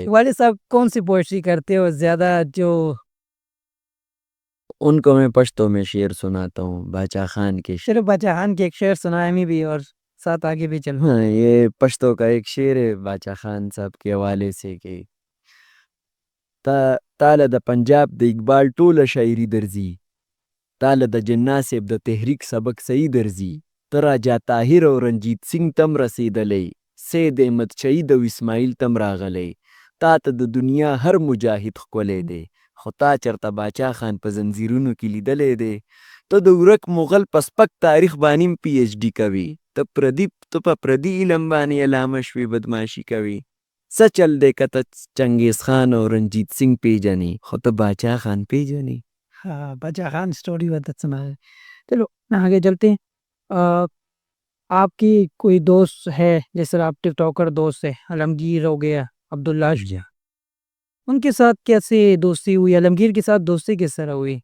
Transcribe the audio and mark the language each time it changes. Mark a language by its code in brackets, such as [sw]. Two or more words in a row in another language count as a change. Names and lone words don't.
[ur] والد صاحب کون سی پوئٹری کرتے ہو زیادہ؟ جو ان کو میں پشتوں میں شعر سناتا ہوں، باچا خان کے شعر. صرف بچہ خان کے ایک شعر سنائے ہمیں بھی، اور ساتھ آگے بھی چلو. ہاں، یہ پشتوں کا ایک شعر ہے باچا خان صاحب کے حوالے سے کہ [ps] تاله د پنجاب د اقبال ټوله شاعري درځي، تاله د جنا صاحب د تحریک سبق صحیح درځي، ته راجا طاهر او رنجیت سنګ تم رسېدلی، سید احمد شهید او اسماعیل تم راغلی، تا ته د دنیا هر مجاهد ښکلی دی، خو تا چرته باچا خان په زنځیرونو کې لیدلی دی. ته د ورک مغل په سپک تاریخ باندې پی ایچ ډي کوي، ته په پردي علم باندې علامه شوې بدماشي کوي. څه چل دی که ته چنگیز خان او رنجیت سنگھ پیژنې، خو ته باچا خان پیژنې. [ur] ہاں، بچہ خان سٹوری بہت سنا ہے. چلو آگے چلتے ہیں. آپ کی کوئی دوست ہے جیسے آپ ٹک ٹاکر دوست ہے، عالمگیر ہو گیا، عبداللہ جی. ان کے ساتھ کیسے دوستی ہوئی؟ عالمگیر کے ساتھ دوستی کس طرح ہوئی؟